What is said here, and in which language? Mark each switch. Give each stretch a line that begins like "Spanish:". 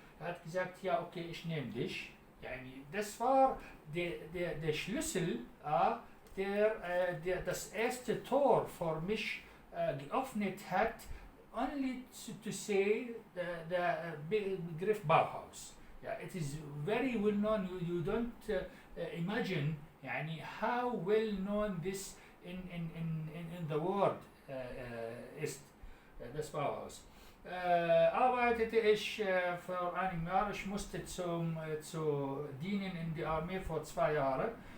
German: Er hat gesagt, ja okay, ich nehme dich. Das war der Schlüssel, der das erste Tor für mich geöffnet hat,
English: only to say the
German: Begriff Bauhaus.
English: Yeah, it is very well known. You don't imagine how well known this in the world
German: ist, das Bauhaus. Arbeitete ich für ein Jahr. Ich musste zu dienen in der Armee vor 2 Jahren.